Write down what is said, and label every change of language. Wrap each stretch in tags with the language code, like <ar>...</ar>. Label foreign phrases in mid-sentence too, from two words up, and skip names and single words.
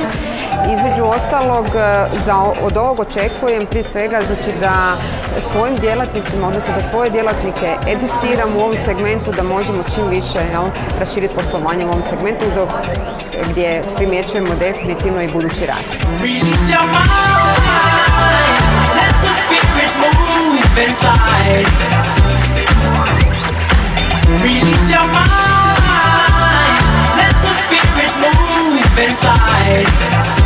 <hr>Između ostalog, od ovog očekujem prije svega da svojim djelatnicima, odnosno da svoje djelatnike educiramo u ovom segmentu da možemo čim više raširiti poslovanje u ovom segmentu gdje primjećujemo definitivno i budući rast.</hr> <en>Inside. Release your mind, let the spirit move inside.</en>